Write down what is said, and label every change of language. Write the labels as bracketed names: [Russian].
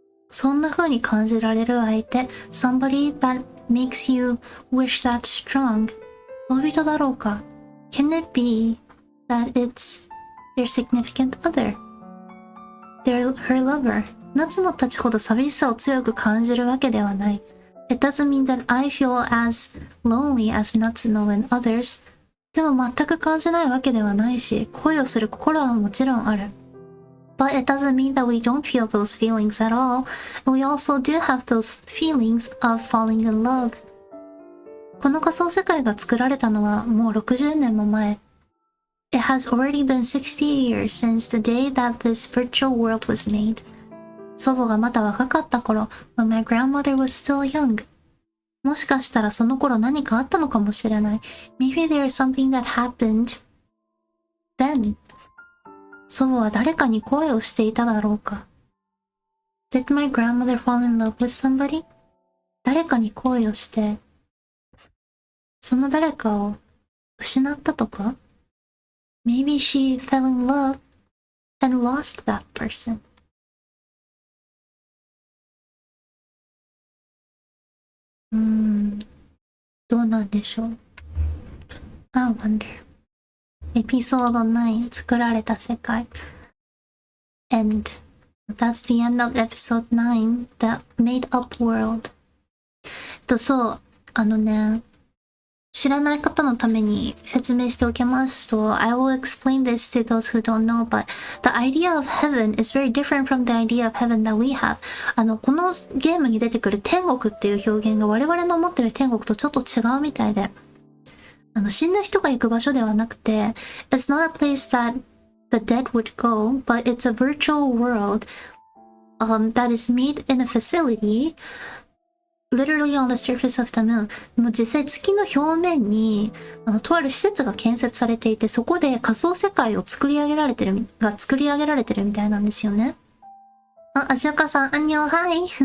[Japanese] そんな風に感じられる相手、 [English] somebody that makes you wish that strong. [Japanese] 恋人だろうか？ [English] Can it be that it's your significant other? Her lover. [Japanese] 夏野たちほど寂しさを強く感じるわけではない。 [English] It doesn't mean that I feel as lonely as Natsuno and others. [Japanese] でも全く感じないわけではないし、恋をする心はもちろんある。 [English] But it doesn't mean that we don't feel those feelings at all. And we also do have those feelings of falling in love. [Japanese] この仮想世界が作られたのはもう60年も前。 [English] It has already been 60 years since the day that this virtual world was made. [Japanese] 祖母がまだ若かった頃、 [English] when my grandmother was still young. [Japanese] もしかしたらその頃何かあったのかもしれない。 [English] Maybe there is something that happened then. [Japanese] 祖母は誰かに恋をしていただろうか。 [English] Did my grandmother fall in love with somebody? [Japanese] 誰かに恋をして、その誰かを失ったとか？ [English] Maybe she fell in love and lost that person. [Japanese] どうなんでしょう。 [English] I wonder. [Japanese] エピソード9、作られた世界。 [English] And that's the end of episode 9, the made up world. [Japanese] そう、知らない方のために説明しておきますと、 [English] I will explain this to those who don't know, but the idea of heaven is very different from the idea of heaven that we have. [Japanese] このゲームに出てくる天国っていう表現が我々の持ってる天国とちょっと違うみたいで、死んだ人が行く場所ではなくて、 [English] It's not a place that the dead would go, but it's a virtual world, that is made in a facility literally on the surface of the moon. [Japanese] もう実際月の表面にとある施設が建設されていて、そこで仮想世界を作り上げられてるみたいなんですよね。味岡さん、アンニョン、はい。